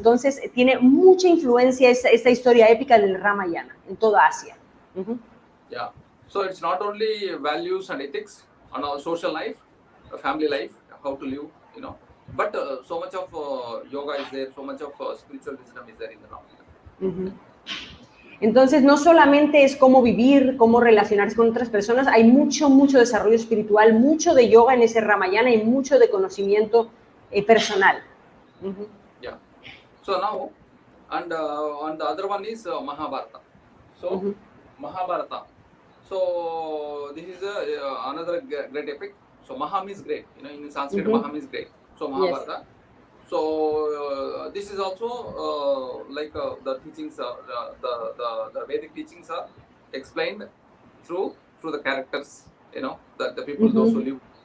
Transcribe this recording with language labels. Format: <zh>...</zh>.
<es>Entonces tiene mucha influencia esta historia épica del Ramayana en toda Asia. Uh-huh.</es> <en>Yeah, so it's not only values and ethics on our social life, family life, how to live, you know, but so much of yoga is there, so much of spiritual wisdom is there in the Ramayana. Uh-huh.</en> <es>Entonces, no solamente es cómo vivir, cómo relacionarse con otras personas, hay mucho desarrollo espiritual, mucho de yoga en ese Ramayana y mucho de conocimiento personal. Uh-huh. Yeah.</es> <en>So now, and the other one is Mahabharata. So, uh-huh. Mahabharata. So, this is another great epic. So, Maha means great. You know, in Sanskrit, uh-huh. Maha means great. So, Mahabharata. Yes. So this is also like the teachings, the Vedic teachings are explained through the characters, you know, the people, mm-hmm. those who live.</en>